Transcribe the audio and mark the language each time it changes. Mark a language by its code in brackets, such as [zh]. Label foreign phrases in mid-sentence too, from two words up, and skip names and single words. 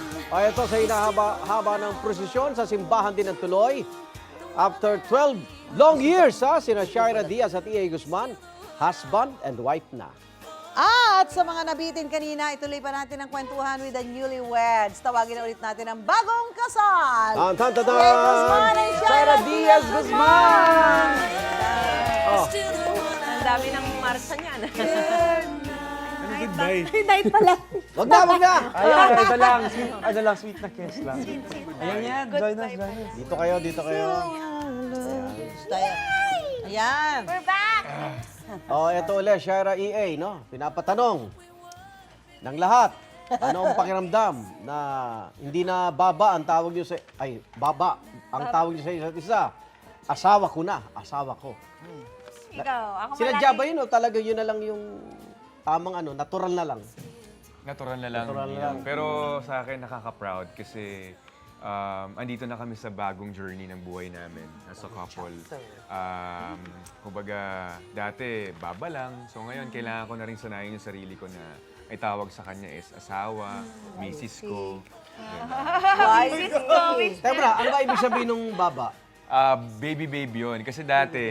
[tl] Ito sa hinahaba ng prosesyon sa simbahan din ng Tuloy. [en] After 12 long years, [tl] sina Shaira Diaz at E.A. [en] Guzman, husband and wife na. [tl] At sa mga nabitin kanina, ituloy pa natin ang kwentuhan [en] with the newlyweds. [tl] Tawagin na ulit natin ang bagong kasal. Tan-tan-tan! E.A. Guzman and Shaira Diaz Guzman! Oh, Ang dami ng marsa niyan. Goodbye. Night pala. wag na, wag na! Ayan, ito lang, sweet na kiss lang. Ayan yan, [en] join us, join us. [tl] Dito kayo, dito kayo. Ayan. [en] We're back! [tl] Ito ulit, Shaira E.A., no? Pinapatanong ng lahat, ano ang pakiramdam na hindi na baba ang tawag niyo sa... Ay, baba ang tawag niyo sa isa't isa. Asawa ko na, asawa ko. Ikaw, ako Sinadya ba yun o talaga yun na lang yung tamang natural na lang? Natural na lang. Natural na yun. lang. Pero sa akin, nakaka-proud kasi andito na kami sa bagong journey ng buhay namin [en] as a couple. [tl] Kumbaga, dati, baba lang. So ngayon, kailangan ko na rin sanayin yung sarili ko na ay tawag sa kanya is asawa, misis ko. Tebra, ano ba ibig sabihin ng baba? Baby yun. Kasi dati,